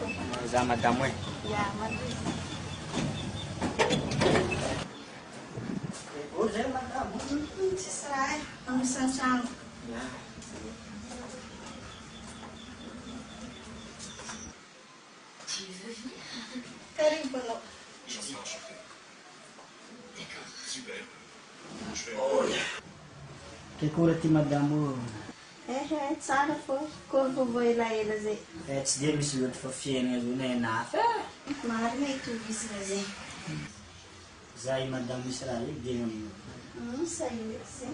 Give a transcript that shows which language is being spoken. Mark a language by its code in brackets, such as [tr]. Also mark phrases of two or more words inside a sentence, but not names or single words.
[mg] Za madamo e. Ia, mandeha. Ôlo zay madamo. Tsisy raha e, amisy an-trano. [fr] Tu veux venir? [mg] Karibu anao. [fr] J'en suis enchanté. D'accord. Super. Je vais... [mg] Ke kory ty madamo? Tsara fô, koa vovô elaela zay. Tsy dia misy loatra fa fiainana zao na nafy. Marina itovizina zay. Za i madamo misy raha io dia aminao. Sahiry zay.